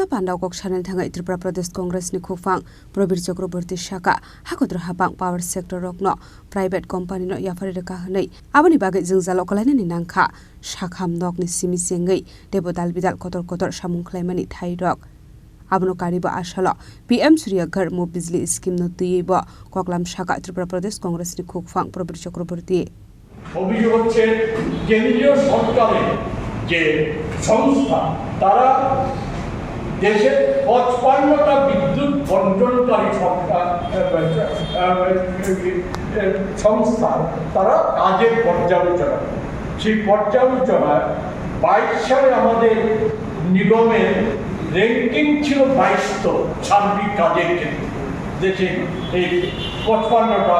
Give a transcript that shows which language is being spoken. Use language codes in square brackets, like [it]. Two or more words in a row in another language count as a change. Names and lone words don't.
[trp] panda kok channel thangai Tripura Pradesh Congress ni khukphang Probir Chakraborty shaka hakodra hapang [en] power sector [trp] rok no [en] private company [trp] no yafare reka hnei aboni bagai jingjalo kalaina ni nangkha shakham nok ni simi sengai debodal bidal kotor kotor samung khlaimani thai rok abono kariba ashalo PM Surya Ghar Mu Bijli scheme no tuibo koklam shaka Tripura Pradesh Congress ni khukphang Probir Chakraborty [bn] অভিযোগ হচ্ছে কেন্দ্রীয় সরকারের যে সংস্থা তারা দেশের 55টা বিদ্যুৎ বণ্টনকারী সংস্থা তারা কাজের পর্যালোচনা সেই পর্যালোচনায় 22 সালে আমাদের নিগমের র্যাঙ্কিং ছিল 22তম সার্বিক কাজের ক্ষেত্রে দেশে এই 55টা